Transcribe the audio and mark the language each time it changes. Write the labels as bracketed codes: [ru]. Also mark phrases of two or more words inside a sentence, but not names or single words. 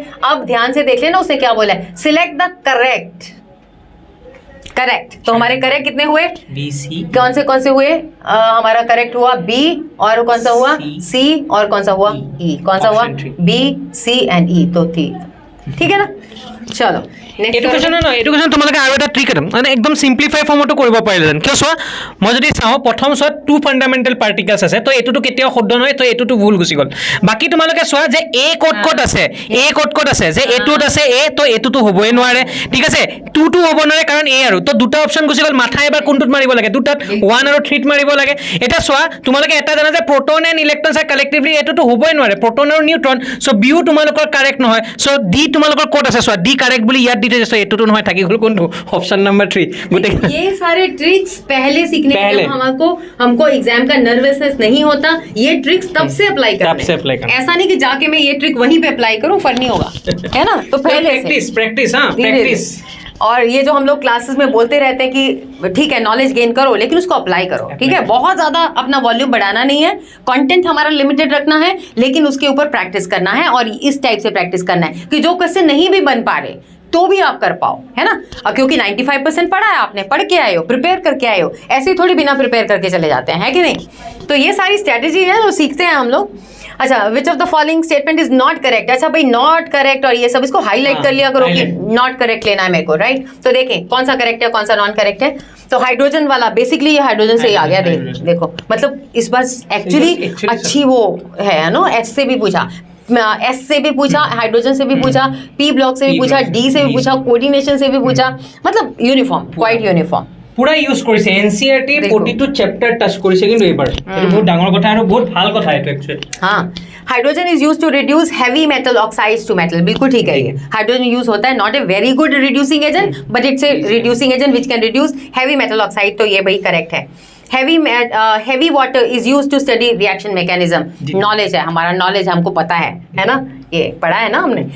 [hi] अब ध्यान से देख लेना उसने क्या बोला है, [en] select the correct. [hi] तो हमारे करेक्ट कितने हुए? B C। कौन से हुए? हमारा करेक्ट हुआ B, और कौन सा हुआ? C, और कौन सा हुआ? E। कौन सा हुआ? B, C एंड E, तो ठीक है ना। चलो [as] এইটো কোৱেশ্যন তোমালোকে আৰু এটা ট্ৰিক এটা মানে একদম সিম্পলিফাই ফৰ্মতো কৰিব পাৰিলেন। কিয় চোৱা, মই যদি চাওঁ প্ৰথম চোৱা 2 [en] fundamental particles [as] আছে, তো এইটোতো কেতিয়াও শুদ্ধ নহয়, তো এইটোতো ভুল গুচি গ'ল। বাকী তোমালোকে চোৱা যে এ ক'ত আছে, যে এইটোত আছে এ, তো এইটোতো হ'বই নোৱাৰে, ঠিক আছে। 2 হ'ব নোৱাৰে কাৰণ এ, আৰু তো দুটা অপশ্যন গুচি গ'ল। মাথা এবাৰ কোনটোত মাৰিব লাগে? দুটাত 1 আৰু 3 মাৰিব লাগে। এতিয়া চোৱা তোমালোকে এটা জানা যে [en] proton and electrons are collectively, [as] এইটোতো হ'বই নোৱাৰে, প্ৰটন আৰু নিউট্ৰন। চ' বিও তোমালোকৰ কাৰেক্ট নহয়। চ' ডি তোমালোকৰ ক'ত আছে? চোৱা ডি কাৰেক্ট বুলি ইয়াত দি থৈছে, এইটোতো নহয়, থাকি গ'ল কোনটো? [en] option number [as] 3। [hi] ये सारे ट्रिक्स पहले सीखने के लिए हमको एग्जाम का नर्वसनेस नहीं होता। ये ट्रिक्स तब से अप्लाई करना, ऐसा नहीं कि जाके मैं ये ट्रिक वहीं पे अप्लाई करूं, फर नहीं होगा, है ना। तो पहले प्रैक्टिस। और ये जो हम लोग क्लासेस में बोलते रहते हैं कि ठीक है [en] knowledge gain [hi] करो, लेकिन उसको अप्लाई करो, ठीक है। बहुत ज्यादा अपना वॉल्यूम बढ़ाना नहीं है, कंटेंट हमारा लिमिटेड रखना है, लेकिन उसके ऊपर प्रैक्टिस करना है, और इस टाइप से प्रैक्टिस करना है कि जो क्वेश्चन नहीं भी बन पा रहे तो भी आप कर पाओ, है ना। और क्योंकि 95% पढ़ा है आपने, पढ़ के आए हो, प्रिपेयर करके आए हो, ऐसे ही थोड़ी बिना प्रिपेयर करके चले जाते हैं, है कि नहीं। तो ये सारी स्ट्रेटेजी है जो सीखते हैं हम लोग। अच्छा, [en] which of the following statement is not correct. [hi] अच्छा भाई, [en] not correct [hi] और ये सब इसको हाईलाइट कर लिया करो कि [en] not correct [hi] लेना है मेरे को, राइट। तो देखें कौन सा करेक्ट है, कौन सा [en] non correct [hi] है। तो हाइड्रोजन वाला बेसिकली ये हाइड्रोजन से ही आ गया। देखो मतलब इस बार एक्चुअली अच्छी वो है ना, एच से भी पूछा, एस से भी पूछा, हाइड्रोजन से भी पूछा, [en] p block [hi] से भी पूछा, डी से भी पूछा, कोऑर्डिनेशन से भी पूछा, मतलब यूनिफॉर्म, [en] quite uniform [as] পুরা ইউজ কৰিছে। এনসিআরটি প্ৰতিটো [en] chapter touch [as] কৰিছে কিন্তু এইবাৰ এইটো বহুত ডাঙৰ কথা আৰু বহুত ভাল কথা এইটো একচুয়ালি। [en] हाँ, hydrogen is use to reduce heavy metal oxides to metal, [hi] बिल्कुल ठीक है। ये हाइड्रोजन यूज होता है, [en] not a very good reducing agent but it's a reducing agent which can reduce heavy metal oxide, [hi] तो ये भाई करेक्ट है। [en] heavy water is use to study reaction mechanism, [hi] नॉलेज है हमारा, नॉलेज हमको पता है ना, ये पढ़ा है ना हमने।